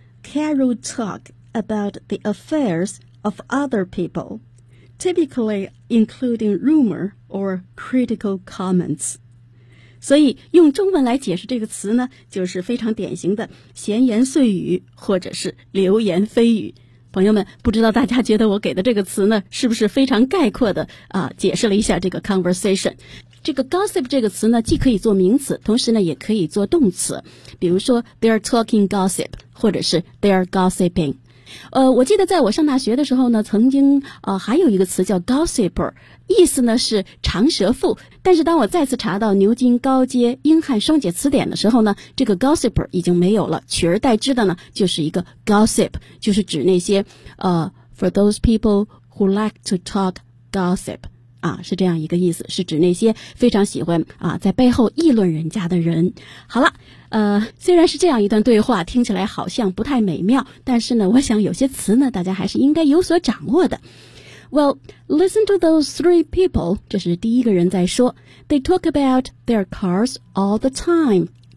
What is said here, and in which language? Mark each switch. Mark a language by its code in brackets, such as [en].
[en] Carol talk about the affairs of other people, typically including rumor or critical comments. [zh] 所以用中文来解释这个词呢，就是非常典型的闲言碎语或者是流言蜚语。朋友们，不知道大家觉得我给的这个词呢，是不是非常概括的解释了一下这个 conversation。这个 gossip 这个词呢，既可以做名词，同时呢也可以做动词，比如说 [en] they're talking gossip [zh] 或者是 [en] they're gossiping。 [zh] 我记得在我上大学的时候呢，曾经还有一个词叫 gossiper， 意思呢是长舌妇，但是当我再次查到牛津高阶英汉双解词典的时候呢，这个 gossiper 已经没有了，取而代之的呢就是一个 gossip， 就是指那些 [en] for those people who like to talk gossip [zh] 是这样一个意思，是指那些非常喜欢在背后议论人家的人。好了，虽然是这样一段对话，听起来好像不太美妙，但是呢，我想有些词呢，大家还是应该有所掌握的。 [en] Well, listen to those three people. [zh] 这是第一个人在说 [en] ，They talk about their cars all the time.